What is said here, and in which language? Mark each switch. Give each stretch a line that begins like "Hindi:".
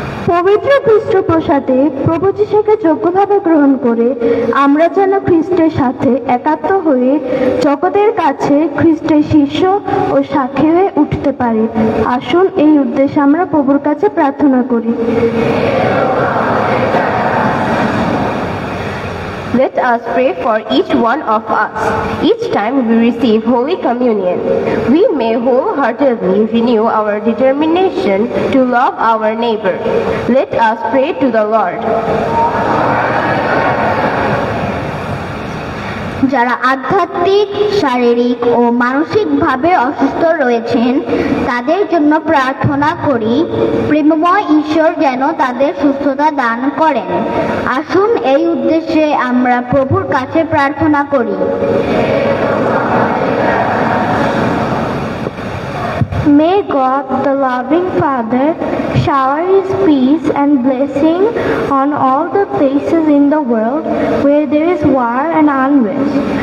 Bangla: পবিত্র খ্রিস্ট প্রসাদে প্রভু যিশুকে যোগ্যভাবে গ্রহণ করে আমরা যেন খ্রিস্টের সাথে একাত্ম হয়ে জগতের কাছে খ্রিস্টের শিষ্য ও সাক্ষী হয়ে উঠতে পারি। আসুন এই উদ্দেশ্যে আমরা প্রভুর কাছে প্রার্থনা করি।
English: Let us pray for each one of us. Each time we receive Holy Communion, we may wholeheartedly renew our determination to love our neighbor. Let us pray to the Lord.
Bangla: যারা আধ্যাত্মিক, শারীরিক ও মানসিকভাবে অসুস্থ রয়েছেন তাদের জন্য প্রার্থনা করি, প্রেমময় ঈশ্বর যেন তাদের সুস্থতা দান করেন। আসুন এই উদ্দেশ্যে আমরা প্রভুর কাছে প্রার্থনা করি।
English: May God, the loving Father, shower His peace and blessing on all the places in the world where there is war and unrest.